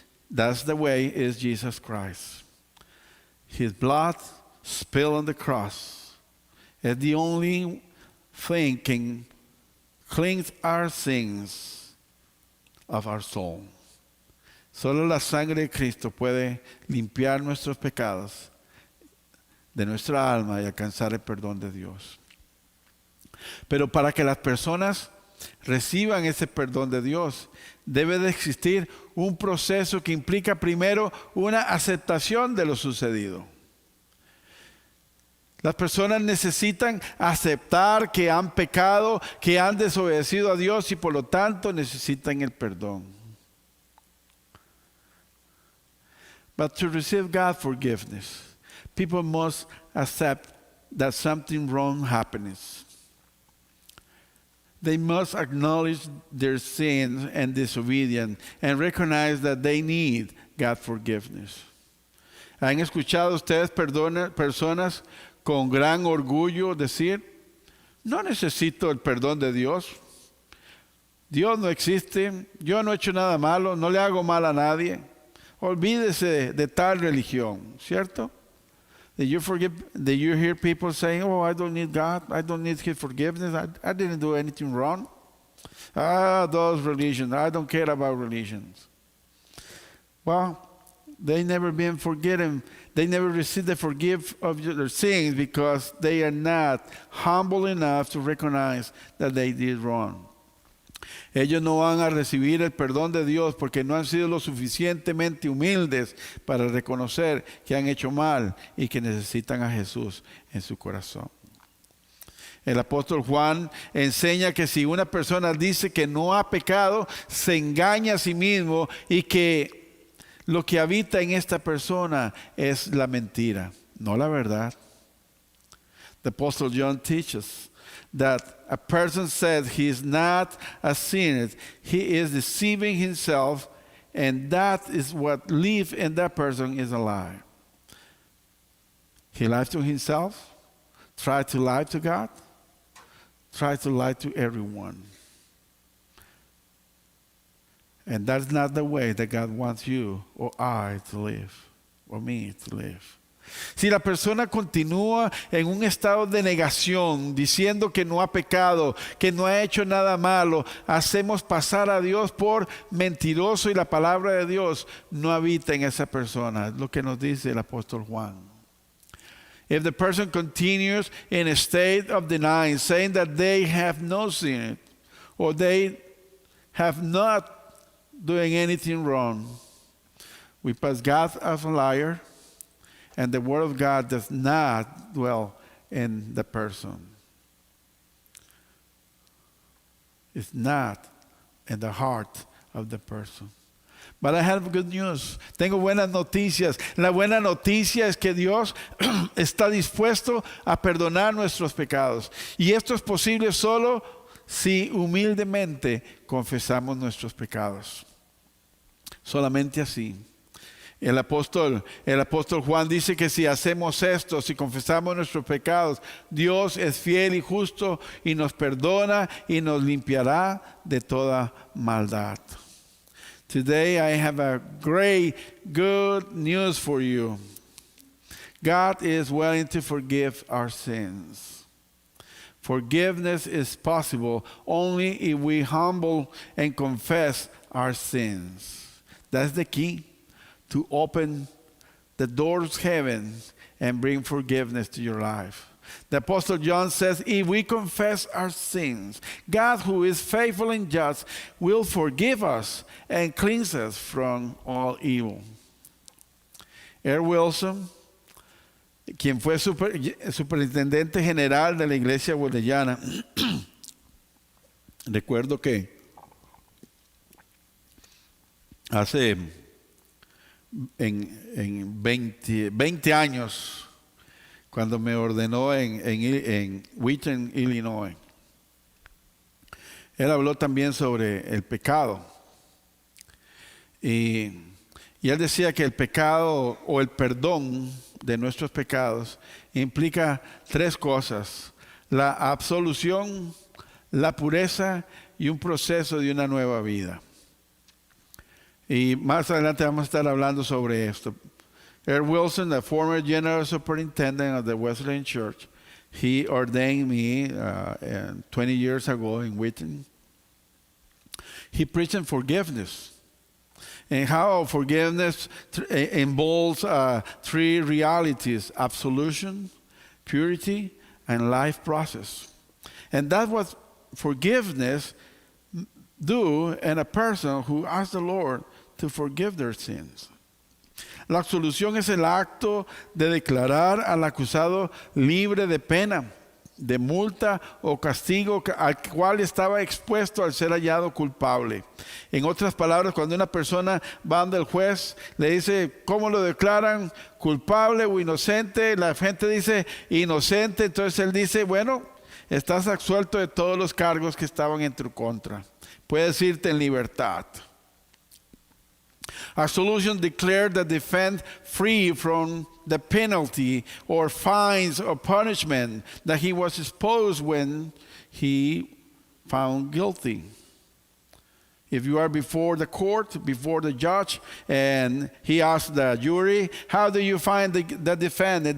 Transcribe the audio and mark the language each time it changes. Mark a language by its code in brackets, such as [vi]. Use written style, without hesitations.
[en] That's the way is Jesus Christ. His blood spilled on the cross is the only thing can cleanse our sins of our soul. [es] Solo la sangre de Cristo puede limpiar nuestros pecados de nuestra alma y alcanzar el perdón de Dios. Pero para que las personas reciban ese perdón de Dios, debe de existir un proceso que implica primero una aceptación de lo sucedido. Las personas necesitan aceptar que han pecado, que han desobedecido a Dios y por lo tanto necesitan el perdón. [en] But to receive God's forgiveness, people must accept that something wrong happens. They must acknowledge their sins and disobedience and recognize that they need God's forgiveness. [es] ¿Han escuchado ustedes personas con gran orgullo decir, no necesito el perdón de Dios? Dios no existe, yo no he hecho nada malo, no le hago mal a nadie. Olvídese de tal religión, ¿cierto? [en] Did you hear people saying, oh, I don't need God, I don't need His forgiveness, I didn't do anything wrong. Those religions, I don't care about religions. Well, they never been forgiven. They never received the forgive of their sins because they are not humble enough to recognize that they did wrong. [es] Ellos no van a recibir el perdón de Dios porque no han sido lo suficientemente humildes para reconocer que han hecho mal y que necesitan a Jesús en su corazón. El apóstol Juan enseña que si una persona dice que no ha pecado, se engaña a sí mismo y que lo que habita en esta persona es la mentira, no la verdad. [en] The apostle John teaches that a person said he is not a sinner, he is deceiving himself, and that is what lives in that person is a lie. He lies to himself, try to lie to God, try to lie to everyone. And that's not the way that God wants you or I to live, or me to live. [es] Si la persona continúa en un estado de negación, diciendo que no ha pecado, que no ha hecho nada malo, hacemos pasar a Dios por mentiroso y la palabra de Dios no habita en esa persona. Es lo que nos dice el apóstol Juan. [en] If the person continues in a state of denying, saying that they have no sin or they have not doing anything wrong, we pass God as a liar, and the word of God does not dwell in the person. It's not in the heart of the person. But I have good news. [es] Tengo buenas noticias. La buena noticia es que Dios está dispuesto a perdonar nuestros pecados. Y esto es posible solo si humildemente confesamos nuestros pecados. Solamente así. El apóstol Juan dice que si hacemos esto, si confesamos nuestros pecados, Dios es fiel y justo y nos perdona y nos limpiará de toda maldad. [en] Today I have a great good news for you. God is willing to forgive our sins. Forgiveness is possible only if we humble and confess our sins. That's the key. To open the doors of heaven and bring forgiveness to your life. The Apostle John says, if we confess our sins, God, who is faithful and just, will forgive us and cleanse us from all evil. R. [es] Wilson, quien fue superintendente general de la iglesia wesleyana, recuerdo que hace en 20 años, cuando me ordenó en Wheaton, Illinois, él habló también sobre el pecado. Y él decía que el pecado o el perdón de nuestros pecados implica tres cosas: la absolución, la pureza y un proceso de una nueva vida. Y más adelante vamos a estar hablando sobre esto. R. [en] Wilson, the former general superintendent of the Wesleyan Church, he ordained me 20 years ago in Wheaton. He preached on forgiveness and how forgiveness involves three realities: absolution, purity, and life process. And that's what forgiveness do in a person who asks the Lord to forgive their sins. [es] La absolución es el acto de declarar al acusado libre de pena, de multa o castigo al cual estaba expuesto al ser hallado culpable. En otras palabras, cuando una persona va ante el juez, le dice, ¿cómo lo declaran? ¿Culpable o inocente? La gente dice, inocente. Entonces él dice, bueno, estás absuelto de todos los cargos que estaban en tu contra. Puedes irte en libertad. [en] Absolution declared the defendant free from the penalty or fines or punishment that he was exposed when he found guilty. If you are before the court, before the judge, and he asks the jury, how do you find the defendant?